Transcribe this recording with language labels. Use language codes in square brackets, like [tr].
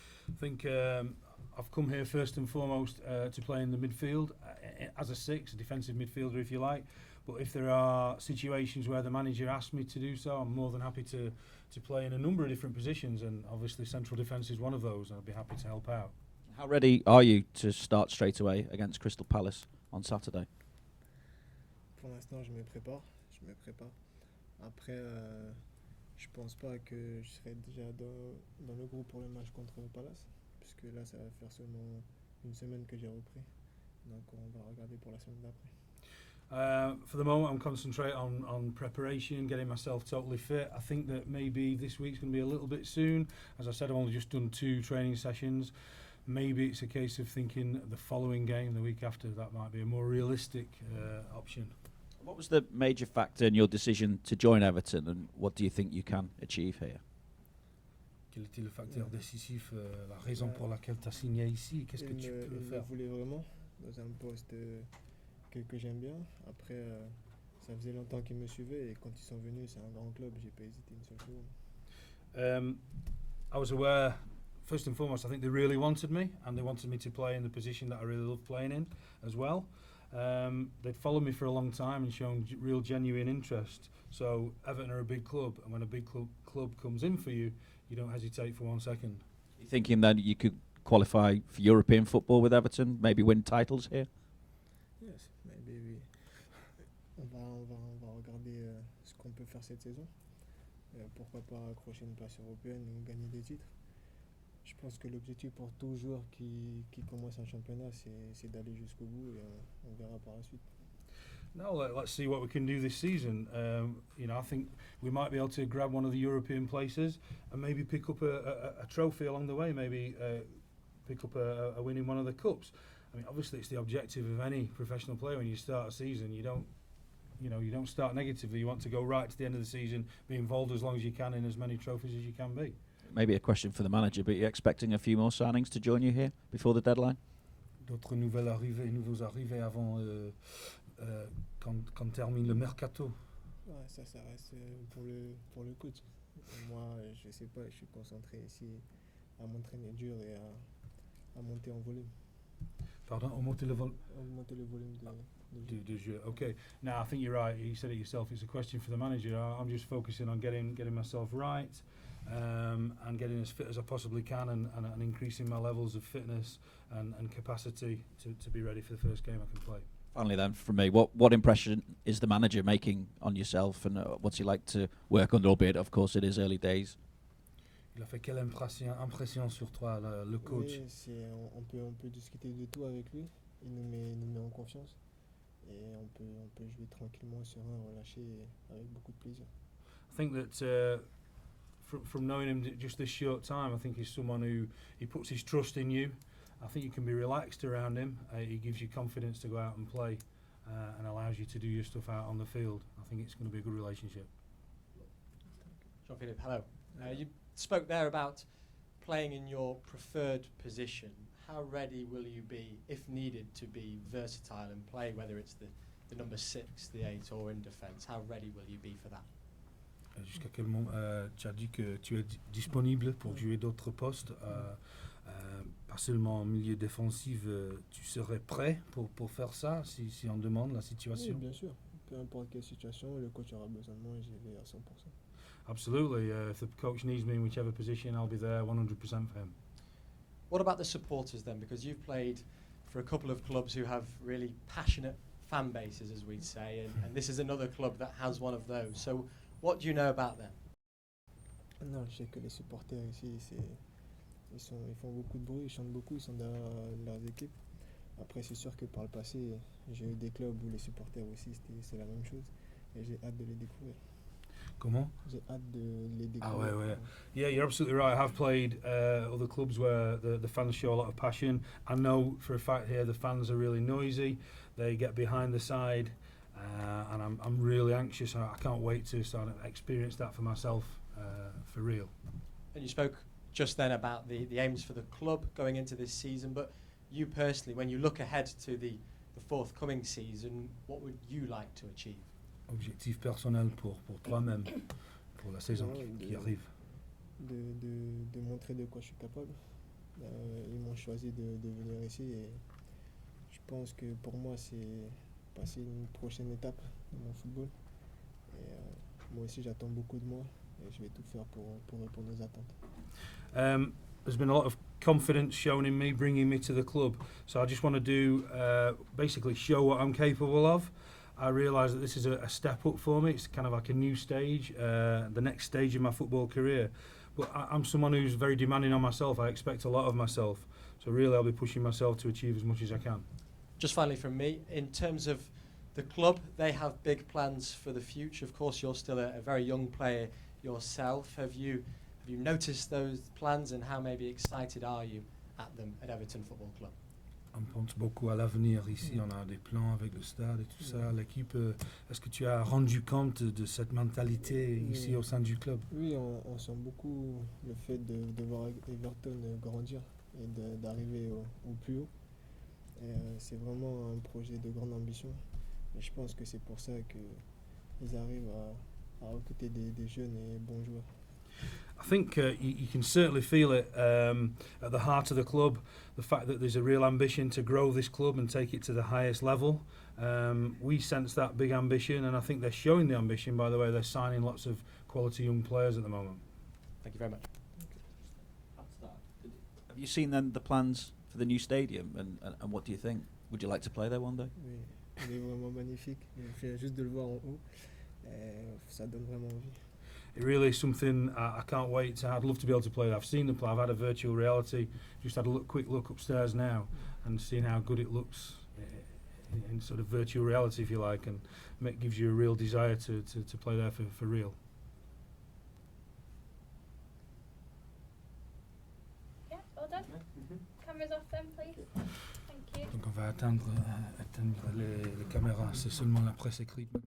[en] I think I've come here first and foremost to play in the midfield as a 6, a defensive midfielder if you like. But if there are situations where the manager asks me to do so, I'm more than happy to play in a number of different positions, and obviously central defence is one of those, and I'd be happy to help out. How ready are you to start straight away against Crystal Palace on Saturday? [fr] Pour l'instant, je me prépare. Après, je pense pas que je serai déjà dans le groupe pour le match contre le Palace, puisque là, ça va faire seulement une semaine que j'ai repris. Donc, on va regarder pour la semaine d'après. [en] For the moment, I'm concentrating on preparation, getting myself totally fit. I think that maybe this week's going to be a little bit soon. As I said, I've only just done 2 training sessions. Maybe it's a case of thinking the following game, the week after, that might be a more realistic option. What was the major factor in your decision to join Everton, and what do you think you can achieve here? [fr] Quel était le facteur décisif, la raison pour laquelle tu as signé ici? Qu'est-ce que tu peux faire? Il me voulait vraiment dans un poste que j'aime bien. Après, ça faisait longtemps qu'ils me suivaient et quand ils sont venus, c'est un grand club, j'ai pas hésité une seule seconde. [en] I was aware, first and foremost, I think they really wanted me, and they wanted me to play in the position that I really love playing in as well. They'd followed me for a long time and shown real genuine interest. So Everton are a big club, and when a big club comes in for you, you don't hesitate for 1 second. You thinking that you could qualify for European football with Everton, maybe win titles here? Yes, maybe we. [fr] On va regarder ce qu'on peut faire cette saison. Pourquoi pas accrocher une place européenne ou gagner des titres. Je pense que l'objectif pour tout joueur qui commence un championnat, c'est d'aller jusqu'au bout et on verra par la suite. [en] Now let's see what we can do this season. I think we might be able to grab one of the European places and maybe pick up a trophy along the way. Maybe pick up a win in one of the cups. I mean, obviously, it's the objective of any professional player when you start a season. You don't start negatively. You want to go right to the end of the season, be involved as long as you can in as many trophies as you can be. Maybe a question for the manager, but you're expecting a few more signings to join you here before the deadline? [fr] D'autres nouveaux arrivés avant quand termine le mercato. Ouais, ça reste pour le coach. Moi, je sais pas, je suis concentré ici à m'entraîner dur et à monter en volume. Pardon, augmenter le volume de jeu. Okay. [en] Now I think you're right. You said it yourself. It's a question for the manager. I'm just focusing on getting myself right, and getting as fit as I possibly can, and increasing my levels of fitness and capacity to be ready for the first game I can play. Finally, then, from me, what impression is the manager making on yourself, and what's he like to work under? Albeit, of course, it is early days. [fr] Il a fait quelle impression sur toi, le coach? Oui, on peut discuter de tout avec lui. Il nous met en confiance. Et on peut jouer tranquillement, serein, relâché, avec beaucoup de plaisir. [en] I think that from knowing him just this short time, I think he's someone who he puts his trust in you. I think you can be relaxed around him. He gives you confidence to go out and play, and allows you to do your stuff out on the field. I think it's going to be a good relationship. Jean-Philippe, hello. You spoke there about playing in your preferred position. How ready will you be, if needed, to be versatile and play, whether it's the number 6, the 8, or in defence? How ready will you be for that? [fr] Jusqu'à quel moment tu as dit que tu es disponible pour jouer d'autres postes, pas seulement en milieu défensif. Tu serais prêt pour faire ça si on demande la situation? Oui, bien sûr. Peu importe quelle situation, le coach aura besoin de moi et j'y vais à 100%. [en] Absolutely. If the coach needs me in whichever position, I'll be there 100% for him. What about the supporters then? Because you've played for a couple of clubs who have really passionate fan bases, as we'd say, and this is another club that has one of those. So what do you know about them? [fr] Non, je sais que les supporters ici, ils font beaucoup de bruit, ils chantent beaucoup, ils sont derrière leurs équipes. Après, c'est sûr que par le passé, j'ai eu des clubs où les supporters aussi, c'est la même chose. Et j'ai hâte de les découvrir. Comment? J'ai hâte de les découvrir. Ah ouais. [en] Yeah, you're absolutely right. I have played other clubs where the fans show a lot of passion. I know for a fact here the fans are really noisy. They get behind the side, and I'm really anxious. I can't wait to sort of experience that for myself, for real. And you spoke just then about the aims for the club going into this season, but you personally, when you look ahead to the forthcoming season, what would you like to achieve? [fr] Objectif personnel pour toi-même, pour la saison qui arrive. De montrer de quoi je suis capable. Ils m'ont choisi de venir ici et je pense que pour moi c'est passer une prochaine étape dans mon football. Et moi aussi j'attends beaucoup de moi et je vais tout faire pour répondre aux attentes. [en] There's been a lot of confidence shown in me bringing me to the club, so I just want to do basically show what I'm capable of. I realise that this is a step up for me. It's kind of like a new stage, the next stage in my football career. But I'm someone who's very demanding on myself. I expect a lot of myself. So really I'll be pushing myself to achieve as much as I can. Just finally from me, in terms of the club, they have big plans for the future. Of course, you're still a very young player yourself. Have you noticed those plans, and how maybe excited are you at them at Everton Football Club? [fr] On pense beaucoup à l'avenir ici, on a des plans avec le stade et tout ça. L'équipe, est-ce que tu as rendu compte de cette mentalité ici au sein du club? Oui, on sent beaucoup le fait de voir Everton grandir et d'arriver au plus haut. C'est vraiment un projet de grande ambition. Et je pense que c'est pour ça qu'ils arrivent à recruter des jeunes et bons joueurs. [en] I think you can certainly feel it at the heart of the club, the fact that there's a real ambition to grow this club and take it to the highest level. We sense that big ambition, and I think they're showing the ambition by the way they're signing lots of quality young players at the moment. Thank you very much. Have you seen then the plans for the new stadium, and what do you think? Would you like to play there one day? [fr] Oui, il est vraiment magnifique. Je viens juste de le voir en haut. Ça donne vraiment envie. [en] It really is something I can't wait to. I'd love to be able to play that. I've seen them play. I've had a virtual reality. Just had a quick look upstairs now, and seeing how good it looks in sort of virtual reality, if you like, and it gives you a real desire to play there for real. Yeah, well done. Cameras off then, please. Thank you. [fr] Donc on va atteindre les caméras. C'est seulement la presse écrite.